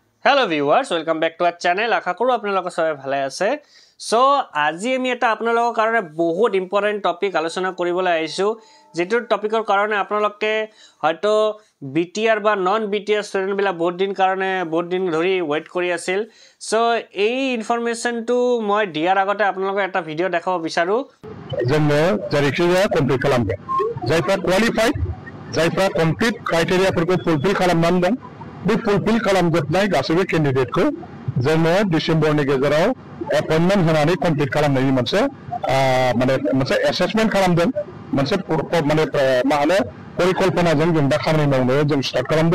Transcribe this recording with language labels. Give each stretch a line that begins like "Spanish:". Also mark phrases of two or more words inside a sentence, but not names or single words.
English: Hello viewers, welcome back to our channel.
Assamese: আশা কৰো আপোনালোক সবাই ভালে আছে। সো আজি আমি এটা আপোনালোকৰ কাৰণে বহুত
English: important topic
Assamese: আলোচনা কৰিবলৈ আহিছো, যেটো টপিকৰ কাৰণে আপোনালোকে হয়তো বিটিআৰ বা
English: non BTR student
Assamese: বিলা বহুত দিন ধৰি ওয়েট কৰি আছিল। সো এই ইনফৰমেশনটো মই দিয়াৰ আগতে আপোনালোকক এটা ভিডিও দেখাব বিচাৰো।
Bodo: जोंनो जारिखिया कमप्लिट खालामगोन जायफ्रा क्वालिफाइड जायफ्रा
English: complete criteria
Bodo: फुलफिल खालामनानै दं बे फुलफिल खालामजोबनाय गासैबो केन्डिडेटखौ जोङो डिसेम्बरनि गेजेराव एपइन्टमेन्ट होनानै कमप्लिट खालामनायनि मोनसे एसेसमेन्ट खालामदों मोनसे मा होनो परिकल्पनाजों जों दा खामानि मावनो जों स्टार्ट खालामदों।